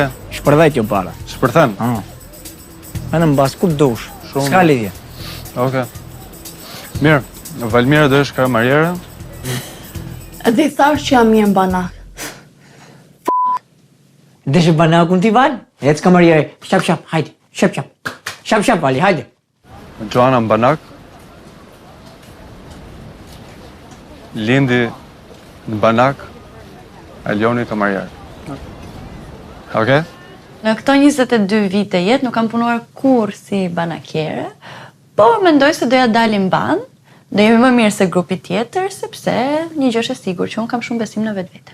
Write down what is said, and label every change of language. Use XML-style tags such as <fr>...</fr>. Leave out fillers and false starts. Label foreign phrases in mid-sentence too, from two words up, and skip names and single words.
<sq>Shpërdhejt jo para. Shpërthen. Edhe në bas ku dush. Shumë. S'ka lidhje. Okej. Mirë. Valmira do është kamarjere? Edhe i thash që jam mirë në banak. Deshe banakun ti val? Ec kamarjere. Shap shap, hajde. Shap shap. Shap shap vali, hajde. Joana në banak? Lindi në banak? Alioni kamarjere. Okej? Në këto 22 vite jetë nuk kam punuar kur si banakjere, por mendoj se doja dalim ban, do jemi më mirë se grupi tjetër, sepse një gjë është e sigurt që unë kam shumë besim në vetvete.</sq>